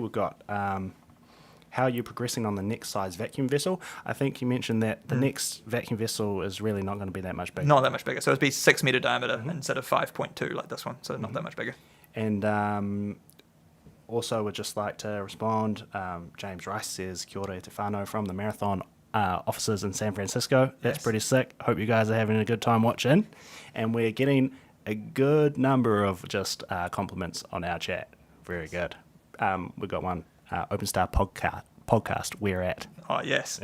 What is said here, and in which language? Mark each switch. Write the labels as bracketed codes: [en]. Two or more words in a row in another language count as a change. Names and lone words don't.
[en] We've got how you're progressing on the next size vacuum vessel. I think you mentioned that the next vacuum vessel is really not going to be that much bigger. Not that much bigger. So it'd be 6 meter diameter instead of 5.2 like this one. So not that much bigger. And also would just like to respond. James Rice says, [mi] Kia ora te whānau [en] from the marathon offices in San Francisco. That's pretty sick. Hope you guys are having a good time watching. And we're getting a good number of just compliments on our chat. Very good. We've got one. OpenStar podcast we're at. Oh, yes,